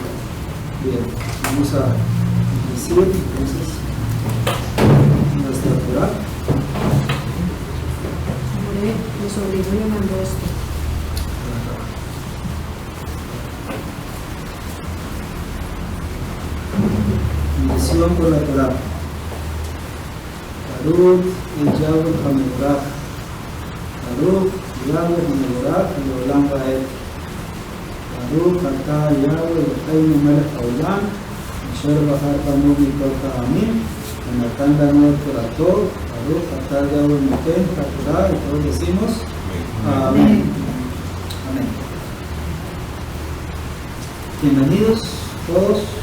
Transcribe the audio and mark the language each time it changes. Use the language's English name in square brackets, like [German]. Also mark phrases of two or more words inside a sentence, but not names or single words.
[Spanish] Bien, vamos a decir entonces nuestra Torah. Los obligó y mandó esto. Misión por la Torah. [Hebrew] ברוך אל יהוה המבורך. ברוך יהוה המבורך לעולם ועד. ברוך אתה יהוה אלהינו מלך העולם אשר בחר בנו מכל העמים ונתן לנו את תורתו. ברוך אתה יהוה נותן התורה. [Spanish] Y todos decimos amén. Amén. Bienvenidos todos.